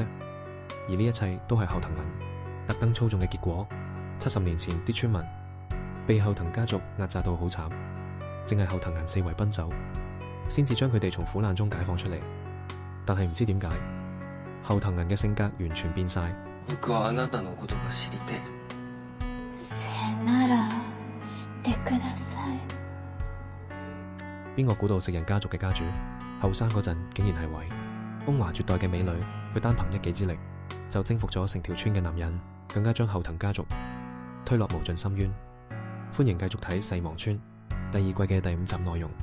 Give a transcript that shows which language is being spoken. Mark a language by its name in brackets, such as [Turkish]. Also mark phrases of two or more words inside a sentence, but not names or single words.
[Cantonese] 而呢一切都係後藤銀特登操縱嘅結果。70年前，啲村民被後藤家族壓榨到好慘，正係後藤銀四圍奔走，先至將佢哋從苦難中解放出嚟。但係唔知點解，後藤銀嘅性格完全變晒。 [Japanese] 僕はあなたのことが知りたい。せなら知ってください。 [Cantonese] 邊個估到食人家族嘅家主後生嗰陣竟然係位風華絕代嘅美女？佢單憑一己之力就征服咗成條村嘅男人，更加將後藤家族推落無盡深淵。歡迎繼續睇《世忘村》第2季嘅第5集內容。